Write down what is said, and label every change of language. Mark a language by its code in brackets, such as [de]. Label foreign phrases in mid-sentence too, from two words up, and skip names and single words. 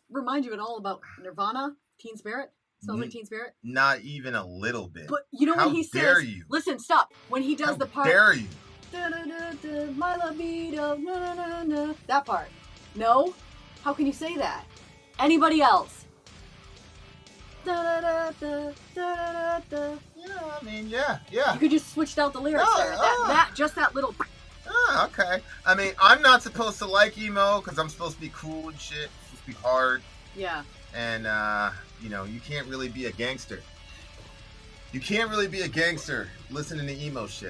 [en] remind you at all about Nirvana, Teen Spirit? Smells like Teen Spirit? Not even a little bit. But you know How when he dare says, you? listen, stop. When he does How the part, dare you? da-da-da-da, my libido, na-na-na-na, that part. No? How can you say that? Anybody else? Da-da-da-da, da-da-da-da. Yeah, I mean, yeah. You could just switched out the lyrics there. Just that little. Ah, okay. I mean, I'm not supposed to like emo because I'm supposed to be cool and shit. It's supposed to be hard. Yeah. And, you know, you can't really be a gangster. You can't really be a gangster listening to emo shit.